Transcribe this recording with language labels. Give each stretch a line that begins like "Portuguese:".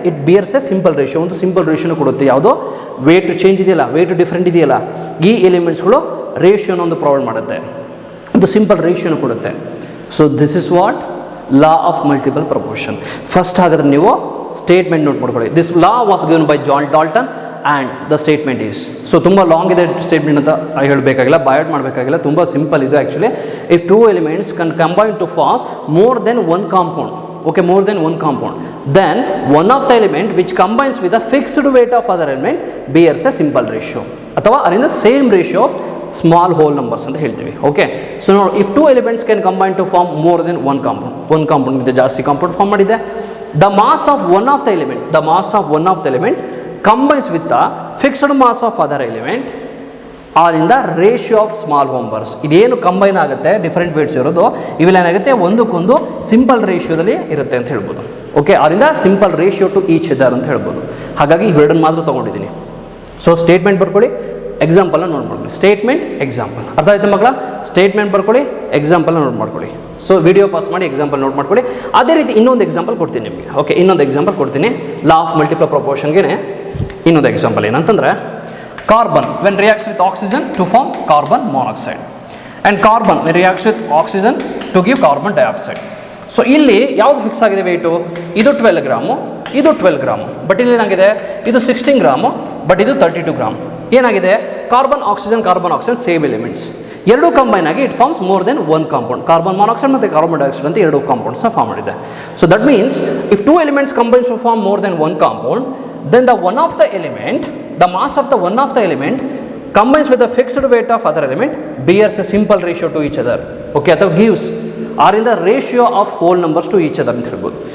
English: it bears a simple ratio,
Kannada: ಒಂದು simple ರೇಷಿಯೋನ ಕೊಡುತ್ತೆ. ಯಾವುದೋ ವೇಟ್ ಚೇಂಜ್ ಇದೆಯಲ್ಲ, ವೇಟ್ ಡಿಫ್ರೆಂಟ್ ಇದೆಯಲ್ಲ, ಈ ಎಲಿಮೆಂಟ್ಸ್ಗಳು ರೇಷಿಯೋನ ಒಂದು ಪ್ರೊವೈಡ್ ಮಾಡುತ್ತೆ, ಒಂದು ಸಿಂಪಲ್ ರೇಷಿಯೋನ ಕೊಡುತ್ತೆ.
English: So this is what law of multiple proportion.
Kannada: First ಹಾಗಾದ್ರೆ ನೀವು ಸ್ಟೇಟ್ಮೆಂಟ್ ನೋಟ್ ಮಾಡ್ಕೊಳ್ಳಿ.
English: This law was given by John Dalton and the statement is.
Kannada: So ತುಂಬ ಲಾಂಗ್ ಇದೆ ಸ್ಟೇಟ್ಮೆಂಟ್ ಅಂತ ಹೇಳಬೇಕಾಗಿಲ್ಲ, ಬಯೋಟ್ ಮಾಡಬೇಕಾಗಿಲ್ಲ, ತುಂಬ ಸಿಂಪಲ್ ಇದು actually.
English: if 2 elements can combine to form more than 1 compound, okay, more than 1 compound, then one of the element which combines with a fixed weight of other element bears a simple ratio, ಅಥವಾ are in the same ratio of small whole numbers
Kannada: ಅಂತ ಹೇಳ್ತೀವಿ.
English: okay, so ನೋಡಿ, if 2 elements can combine to form more than 1 compound with
Kannada: ಜಾಸ್ತಿ compound form ಮಾಡಿದೆ,
English: the mass of one of the element combines with the fixed mass of other element are in the ratio of small numbers.
Kannada: ಇದೇನು combine ಆಗುತ್ತೆ, different weights ಇರೋದು, ಇವೆಲ್ಲ ಏನಾಗುತ್ತೆ, ಒಂದಕ್ಕೊಂದು simple ರೇಷಿಯೋದಲ್ಲಿ ಇರುತ್ತೆ ಅಂತ ಹೇಳ್ಬೋದು. Okay,
English: are in the simple ratio to each other
Kannada: ಅಂತ ಹೇಳ್ಬೋದು. ಹಾಗಾಗಿ ಇವೆರಡನ್ನು ಮಾತ್ರ ತೊಗೊಂಡಿದ್ದೀನಿ. ಸೊ ಸ್ಟೇಟ್ಮೆಂಟ್ ಬರ್ಕೊಳ್ಳಿ, ಎಕ್ಸಾಂಪಲ್ನ ನೋಟ್ ಮಾಡ್ಕೊಳ್ಳಿ. ಸ್ಟೇಟ್ಮೆಂಟ್, ಎಕ್ಸಾಂಪಲ್, ಅರ್ಥ ಆಯ್ತು ಮಕ್ಕಳ? ಸ್ಟೇಟ್ಮೆಂಟ್ ಬರ್ಕೊಳ್ಳಿ, ಎಕ್ಸಾಂಪಲ್ನ ನೋಟ್ ಮಾಡ್ಕೊಳ್ಳಿ. ಸೊ ವಿಡಿಯೋ ಪಾಸ್ ಮಾಡಿ ಎಕ್ಸಾಂಪಲ್ ನೋಟ್ ಮಾಡ್ಕೊಳ್ಳಿ. ಅದೇ ರೀತಿ ಇನ್ನೊಂದು ಎಕ್ಸಾಂಪಲ್ ಕೊಡ್ತೀನಿ ನಿಮಗೆ. ಓಕೆ, ಇನ್ನೊಂದು ಎಕ್ಸಾಂಪಲ್ ಕೊಡ್ತೀನಿ.
English: Law of multiple ಪ್ರಪೋರ್ಷನ್ಗೆ ಇನ್ನೊಂದು example ಏನಂತಂದರೆ, carbon when reacts with oxygen to form carbon monoxide and carbon when reacts with oxygen to give carbon dioxide.
Kannada: So ಇಲ್ಲಿ ಯಾವುದು ಫಿಕ್ಸ್ ಆಗಿದೆ ವೆಯ್ಟು? ಇದು 12 ಗ್ರಾಮು, ಇದು 12 ಗ್ರಾಮು. ಬಟ್ ಇಲ್ಲಿ ಏನಾಗಿದೆ, ಇದು 16 ಗ್ರಾಮು, ಬಟ್ ಇದು 32 ಗ್ರಾಮ್. ಏನಾಗಿದೆ, ಕಾರ್ಬನ್ ಆಕ್ಸಿಜನ್ ಸೇಮ್ ಎಲಿಮೆಂಟ್ಸ್, ಎರಡೂ ಕಂಬೈನ್ ಆಗಿ
English: It forms more than 1 compound.
Kannada: Carbon monoxide ಮತ್ತು ಕಾರ್ಬನ್ ಡೈಆಕ್ಸೈಡ್ ಅಂತ 2 ಕಾಂಪೌಂಡ್ಸ್ನ ಫಾರ್ಮ್ ಮಾಡಿದೆ.
English: So that means if 2 elements combines to form more than 1 compound, then the mass of the one of the element combines with the fixed weight of other element bears a simple ratio to each other. Okay, ಅಥವಾ gives are in the ratio of whole numbers to each other
Kannada: ಅಂತ ಹೇಳ್ಬೋದು.